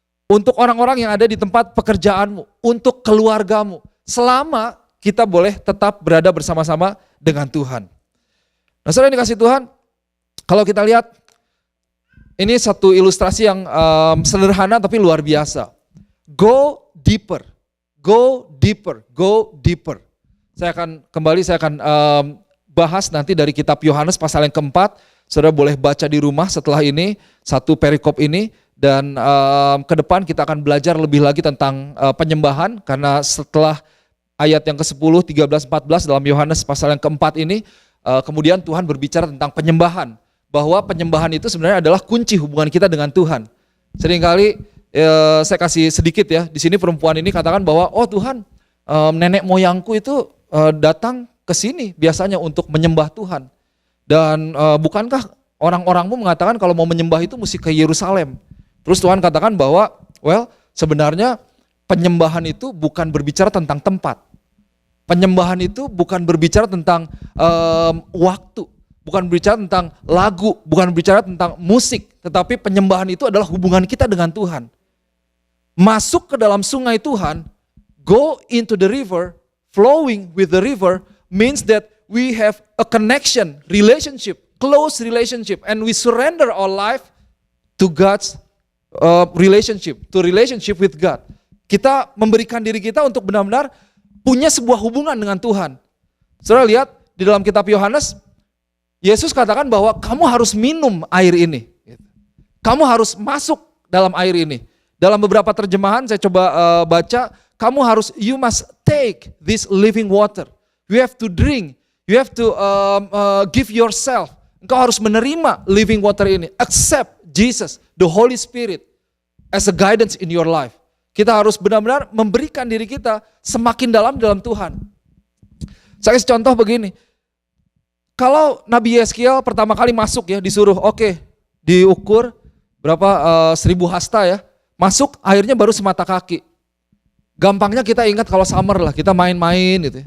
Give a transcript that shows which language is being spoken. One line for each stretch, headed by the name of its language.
Indonesian: Untuk orang-orang yang ada di tempat pekerjaanmu, untuk keluargamu, selama kita boleh tetap berada bersama-sama dengan Tuhan. Nah, saudara yang dikasih Tuhan, kalau kita lihat, ini satu ilustrasi yang sederhana tapi luar biasa.
English: Go deeper, go deeper, go deeper.
Indonesian: Saya akan bahas nanti dari kitab Yohanes pasal yang keempat. Saudara boleh baca di rumah setelah ini, satu perikop ini. Dan ke depan kita akan belajar lebih lagi tentang penyembahan. Karena setelah ayat yang ke-10, 13, 14 dalam Yohanes pasal yang keempat ini, kemudian Tuhan berbicara tentang penyembahan. Bahwa penyembahan itu sebenarnya adalah kunci hubungan kita dengan Tuhan. Seringkali saya kasih sedikit ya, di sini perempuan ini katakan bahwa, oh Tuhan, nenek moyangku itu datang ke sini biasanya untuk menyembah Tuhan. Dan bukankah orang-orangmu mengatakan kalau mau menyembah itu mesti ke Yerusalem? Terus Tuhan katakan bahwa, sebenarnya penyembahan itu bukan berbicara tentang tempat. Penyembahan itu bukan berbicara tentang waktu, bukan berbicara tentang lagu, bukan berbicara tentang musik, tetapi penyembahan itu adalah hubungan kita dengan Tuhan. Masuk ke dalam sungai Tuhan,
English: go into the river, flowing with the river means that we have a connection, relationship, close relationship, and we surrender our life to God's relationship with God.
Indonesian: Kita memberikan diri kita untuk benar-benar punya sebuah hubungan dengan Tuhan. Saudara lihat di dalam kitab Yohanes, Yesus katakan bahwa kamu harus minum air ini. Kamu harus masuk dalam air ini. Dalam beberapa terjemahan saya coba baca,
English: you must take this living water. You have to drink, you have to give yourself.
Indonesian: Engkau harus menerima living water ini.
English: Accept Jesus, the Holy Spirit as a guidance in your life.
Indonesian: Kita harus benar-benar memberikan diri kita semakin dalam Tuhan. Saya kasih contoh begini. Kalau Nabi Yehezkiel pertama kali masuk ya, disuruh diukur berapa 1000 hasta ya. Masuk airnya baru semata kaki. Gampangnya kita ingat kalau summer lah, kita main-main gitu.